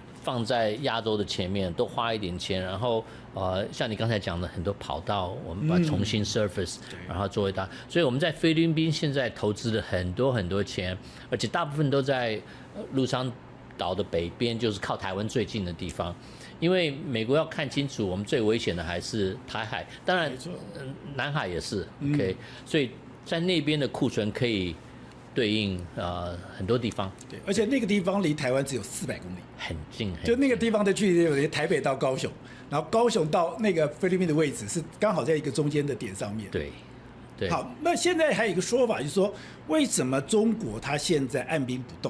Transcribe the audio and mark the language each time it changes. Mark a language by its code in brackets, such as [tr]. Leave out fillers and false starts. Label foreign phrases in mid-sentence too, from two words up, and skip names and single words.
[zh] 放在亞洲的前面，多花一點錢，然後像你剛才講的很多跑道，我們把重新 surface，然後做一大，所以我們在菲律賓現在投資了很多錢，而且大部分都在陸商島的北邊，就是靠台灣最近的地方。因為美國要看清楚，我們最危險的還是台海，當然，南海也是 OK，所以在那邊的庫存可以對應很多地方。對，而且那個地方離台灣只有400公里，很近。就那個地方的距離，有台北到高雄，然後高雄到那個菲律賓的位置是剛好在一個中間的點上面。對。好，那現在還有一個說法，就是說為什麼中國它現在按兵不動？